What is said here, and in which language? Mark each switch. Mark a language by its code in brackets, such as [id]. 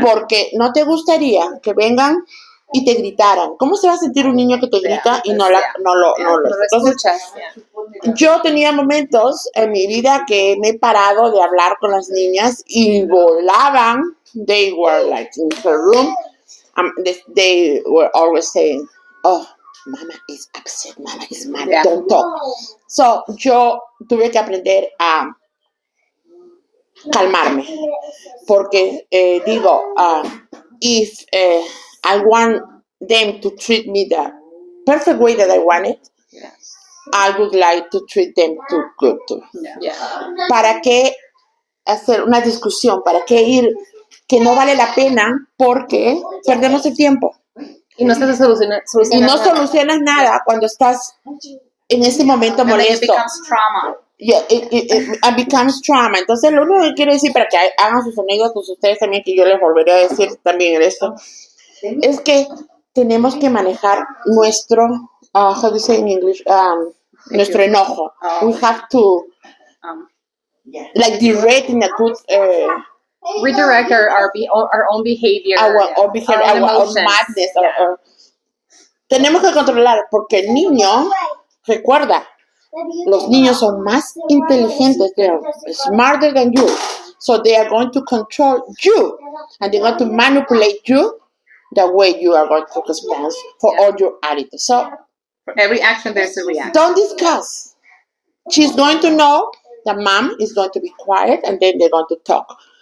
[es] Porque no te gustaría que vengan y te gritaran. ¿Cómo se va a sentir un niño que te grita y no lo escuchas? Yo tenía momentos en mi vida que me he parado de hablar con las niñas y volaban. [en] They were like in her room. They were always saying, oh, mama is upset, mama is mad, don't talk. [es] So yo tuve que aprender a calmarme. Porque digo, [en] if I want them to treat me the perfect way that I want it, I would like to treat them too good too. [es] ¿Para qué hacer una discusión? ¿Para qué ir que no vale la pena porque perdemos el tiempo? Y no se solucionas nada cuando estás en ese momento molesto. [en] It becomes trauma. Yeah, it becomes trauma. [es] Entonces, lo único que quiero decir para que hagan sus anécdotas ustedes también, que yo les volveré a decir también esto, es que tenemos que manejar nuestro, [en] how do you say in English, [es] nuestro enojo. [en] We have to, like, direct in a good... redirect our own behavior. Our behavior, our madness. [es] Tenemos que controlar, porque el niño, recuerda, los niños son más inteligentes. [en] They are smarter than you. So they are going to control you. And they're going to manipulate you the way you are going to respond for all your attitude. So for every action, there's a reaction. Don't discuss. She's going to know that mom is going to be quiet, and then they're going to talk.